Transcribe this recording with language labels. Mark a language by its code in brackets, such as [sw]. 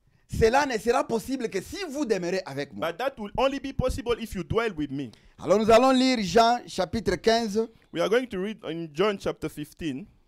[fr] cela ne sera possible que si vous demeurez avec moi. [en] But that will only be possible if you dwell with me. [fr] Alors nous allons lire Jean chapitre 15, [en] We are going to read in John chapter 15.